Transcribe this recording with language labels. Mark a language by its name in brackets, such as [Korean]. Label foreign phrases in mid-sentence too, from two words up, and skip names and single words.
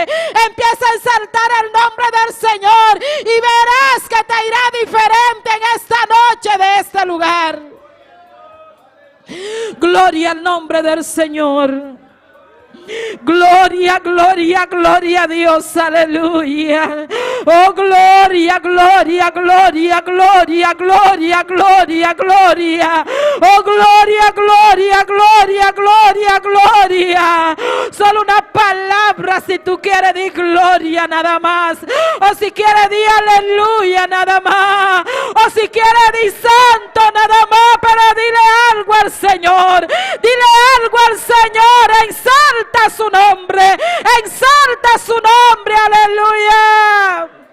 [Spanish] Empieza a exaltar el nombre del Señor y verás que te irá diferente en esta noche de este lugar. Gloria al nombre del Señor. Gloria, gloria, gloria a Dios, aleluya. Oh, gloria, gloria, gloria, gloria, gloria, gloria, gloria. Oh, gloria, gloria, gloria, gloria, gloria. Solo una palabra si tú quieres decir gloria nada más. O si quieres decir aleluya nada más. O si quieres decir santo nada más. Pero dile algo al Señor. Dile algo al Señor. Exalta su nombre, exalta su nombre, aleluya.